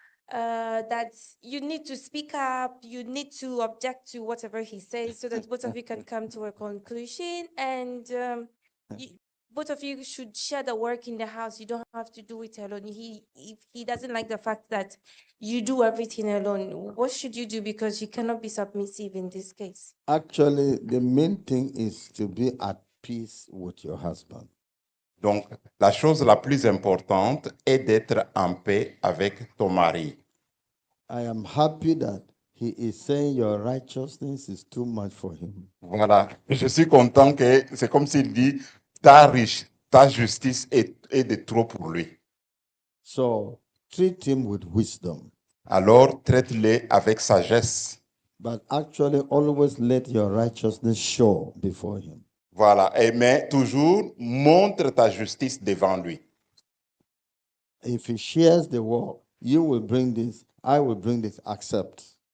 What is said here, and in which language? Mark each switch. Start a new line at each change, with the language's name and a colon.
English: That you need to speak up, you need to object to whatever he says so that both of you can come to a conclusion and both of you should share the work in the house. You don't have to do it alone. If he doesn't like the fact that you do everything alone, what should you do? Because you cannot be submissive in this case. Actually, the main thing is to be at peace with your husband.
French: Donc, la chose la plus importante est d'être en paix avec ton mari.
English: I am happy that he is saying your righteousness is too much for him.
French: Voilà. Je suis content que c'est comme s'il dit, ta justice est de trop pour lui.
English: So treat him with wisdom,
French: Alors, traite-le avec sagesse.
English: but actually always let your righteousness show before him.
French: Voilà. Mais toujours, montre ta justice devant lui.
English: If he shares the work, you will bring this, I will bring this, accept.